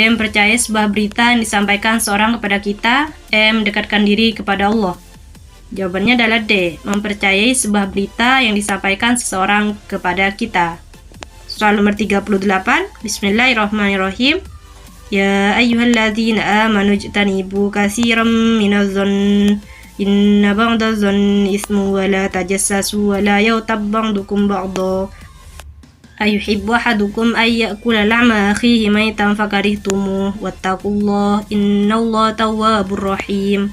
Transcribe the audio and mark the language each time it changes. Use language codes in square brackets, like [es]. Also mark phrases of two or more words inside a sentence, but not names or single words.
[id] Mempercayai sebuah berita yang disampaikan seorang kepada kita. E. Mendekatkan diri kepada Allah. Jawabannya adalah D. Mempercayai sebuah berita yang disampaikan seseorang kepada kita. Soal nomor 38. Bismillahirrahmanirrahim. [ar] يا أيها الذين آمنوا اجتنبوا كثيرا من الظن إن بعض الظن إثم ولا تجسسوا ولا يغتب بعضكم بعضا أيحب أحدكم أن يأكل لحم أخيه ميتا فكرهتموه واتقوا الله إن الله تواب رحيم.